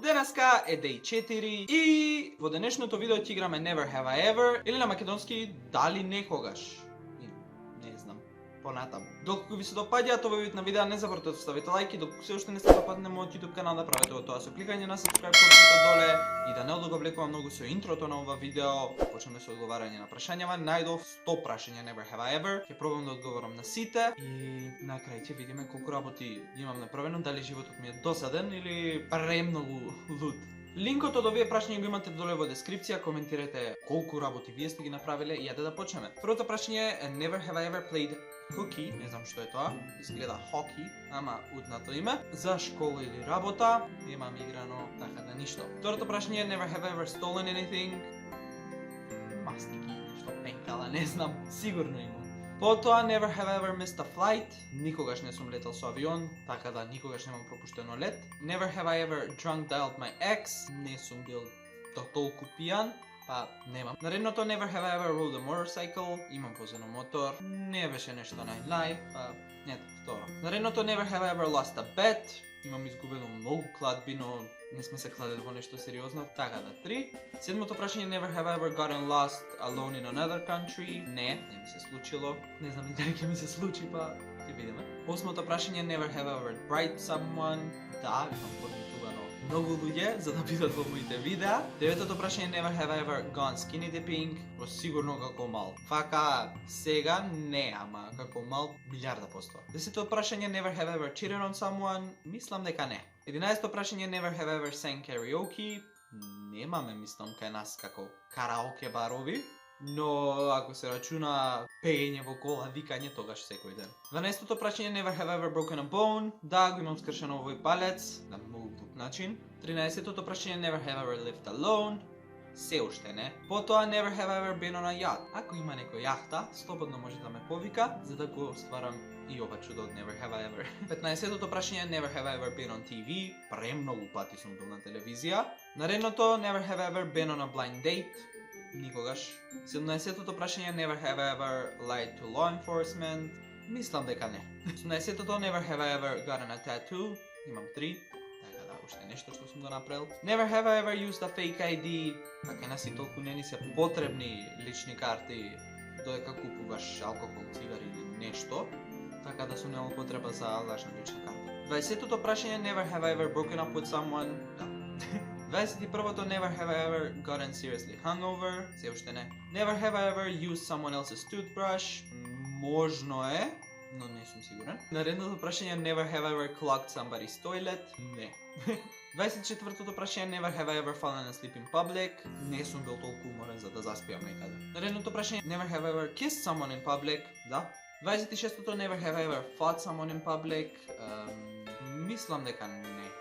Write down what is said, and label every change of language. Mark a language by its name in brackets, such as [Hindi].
[Macedonian] Денеска е Day 4 и во денешното видео ќе играме Never Have I Ever или на македонски Дали некогаш. Не знам, понатаму. Доколку ви се допаѓаат овој вид на видеа, не заборавте да ставите лајк и доколку се уште не сте западнете на мојот YouTube канал, направете тоа со кликање на subscribe кнопката доле и да не одговлекувам многу со интрото на ова видео. Почнеме со одговарање на прашањава. Најдов 100 прашања Never Have I Ever. Ќе пробам да одговорам на сите и на крај ќе видиме колку работи имам направено, дали животот ми е досаден или премногу луд. Линкот од овие прашања го имате доле во дескрипција, коментирате колку работи вие сте ги направиле и јаде да почнеме. Првото прашање е [English] Never Have I Ever Played Hooky, [Macedonian] не знам што е тоа, изгледа хоки, ама утнато име, за школа или работа, немам играно, така да ништо. Второто прашање е [English] Never Have I Ever Stolen Anything, [Macedonian] мастики, нешто пенкала, не знам, сигурно имам. Потоа [English] Never Have I Ever Missed a Flight, [Macedonian] никогаш не сум летал со авион, така да никогаш немам пропуштено лет. [English] Never Have I Ever Drunk Dialed My Ex, [Macedonian] не сум бил толку пијан, па немам. Наредното [English] Never Have I Ever Rode a Motorcycle, [Macedonian] имам возено мотор, не беше нешто нај, па ето, второ. Наредното [English] Never Have I Ever Lost a Bet, [Macedonian] имам изгубено многу кладби, но не сме се кладели во нешто сериозно, така да 3. Седмото прашање [English] Never Have I Ever Gotten Lost Alone in Another Country, [Macedonian] не ми се случило, не знам и дали ќе ми се случи, па ќе видиме. Осмото прашање [English] Never Have I Ever Bribed Someone, [Macedonian] да, имам подмитувано многу луѓе за да бидат во моите видеа. Деветото прашање [English] Never Have I Ever Gone Skinny Dipping, [Macedonian] сигурно како мал. Вака сега не, ама како мал 1000%. Десетото прашање [English] Never Have I Ever Cheated on Someone, [Macedonian] мислам дека не. 11-то прашање [English] Never Have I Ever Sang Karaoke, [Macedonian] немаме мислам кај нас како караоке барови, но ако се рачуна пеење во кола, викање, тогаш секој ден. 12-то прашање [English] Never Have I Ever Broken a Bone, [Macedonian] да, го имам скршено овој палец, на многу глуп начин. 13-тото прашање [English] Never Have I Ever Lived Alone, [Macedonian] се уште не. Потоа [English] Never Have I Ever Been on a Yacht. [Macedonian] Ако има некој јахта, слободно може да ме повика, за да го стварам и ова чудо од Never Have I Ever. 15-тото прашање [English] Never Have I Ever Been on TV, [Macedonian] премногу пати сум бил на телевизија. Наредното [English] Never Have I Ever Been on a Blind Date, [Macedonian] никогаш. 17-тото прашање [English] Never Have I Ever Lied to Law Enforcement, [Macedonian] мислам дека не. 18-тото [English] Never Have I Ever Gotten a Tattoo, [Macedonian] имам 3. Уште нешто што сум го направил. [English] Never Have I Ever Used a Fake ID, [Macedonian] така на си толку не ни се потребни лични карти додека купуваш алкохол, цигари или нешто, така да сум немал потреба за лажна лична карта. 20-тото прашање [English] Never Have I Ever Broken Up with Someone, [Macedonian] да. 21-то [English] Never Have I Ever Gotten Seriously Hungover, [Macedonian] се уште не. [English] Never Have I Ever Used Someone Else's Toothbrush, [Macedonian] можно е, но не сум сигурен. Наредното прашање [English] Never Have I Ever Clogged Somebody's Toilet, [Macedonian] не. 24-тото прашање [English] Never Have I Ever Fallen Asleep in Public, [Macedonian] не сум бил толку уморен за да заспиам некаде. Наредното прашање [English] Never Have I Ever Kissed Someone in Public, [Macedonian] да. 26-тото Never Have I Ever Fought Someone in Public, мислам дека не.